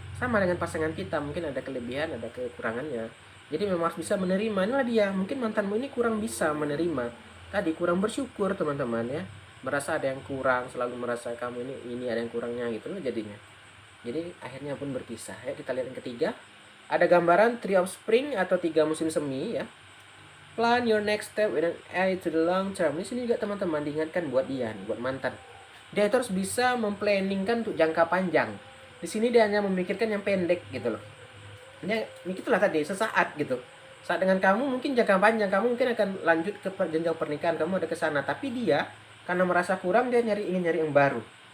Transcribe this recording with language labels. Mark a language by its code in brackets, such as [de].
[id] Sama dengan pasangan kita, mungkin ada kelebihan ada kekurangannya, jadi memang harus bisa menerima. Inilah dia, mungkin mantanmu ini kurang bisa menerima tadi, kurang bersyukur teman-teman ya, merasa ada yang kurang, selalu merasa kamu ini ada yang kurangnya gitu loh jadinya. Jadi akhirnya pun berpisah ya. Kita lihat yang ketiga, ada gambaran Tree of Spring atau 3 musim semi ya. [en] Plan your next step with an eye to the long term. [id] Di sini juga teman-teman diingatkan buat dia, buat mantan. Dia itu harus bisa memplanningkan untuk jangka panjang. Di sini dia hanya memikirkan yang pendek gitu loh. Dia itulah tadi sesaat gitu. Saat dengan kamu mungkin jangka panjang, kamu mungkin akan lanjut ke jenjang pernikahan, kamu ada ke sana, tapi dia karena merasa kurang dia ingin nyari yang baru.